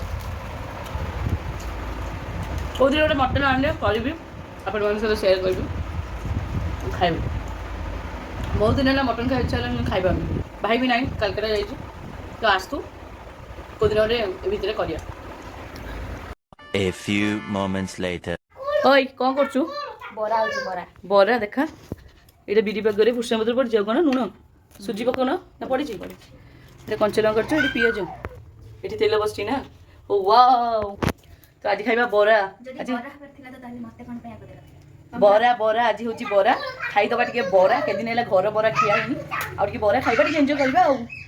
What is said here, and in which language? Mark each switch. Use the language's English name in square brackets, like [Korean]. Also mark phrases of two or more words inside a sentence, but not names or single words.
[Odia] କେଉଁଦିନ ଗୋଟେ ମଟନ୍ ଆଣିଲେ କରିବି ଆପଣମାନଙ୍କ ସହିତ ସେୟାର କରିବି ଖାଇବି ବହୁତ ଦିନ ହେଲା ମଟନ୍ ଖାଇବା ଇଚ୍ଛା ହେଲାଣି ମୁଁ ଖାଇପାରୁନି ଭାଇ ବି ନାହିଁ କାଲକାଟା ଯାଇଛି ତ ଆସୁ କେଉଁଦିନ ଗୋଟେ ଏ ଭିତରେ କରିବା [English] A few moments later. [Odia] ଓଇ କ'ଣ କରୁଛୁ ବରା ହେଉଛି ବରା ବରା ଦେଖା ଏଇଟା ବିରି ପାଗରେ ଭୃଷଙ୍ଗ ପତ୍ର ପଡ଼ିଛି ଆଉ କ'ଣ ଲୁଣ ସୁଜି ପକାଉନ ନା ପଡ଼ିଛି ଏଇଟା କଞ୍ଚା ଲଙ୍କା କରିଛ ଏଠି ପିଆଜ ଏଠି ତେଲ ବସିଛି ନା ଓ ୱାଓ ତ ଆଜି ଖାଇବା ବରା ଆଜି ବରା ଆଜି ହେଉଛି ବରା ଖାଇଦେବା ଟିକେ ବରା କେଦିନ ହେଲା ଘର ବରା ଖିଆ ହେଇନି ଆଉ ଟିକେ ବରା ଖାଇବା ଟିକେ ଏନ୍ଜୟ କରିବା ଆଉ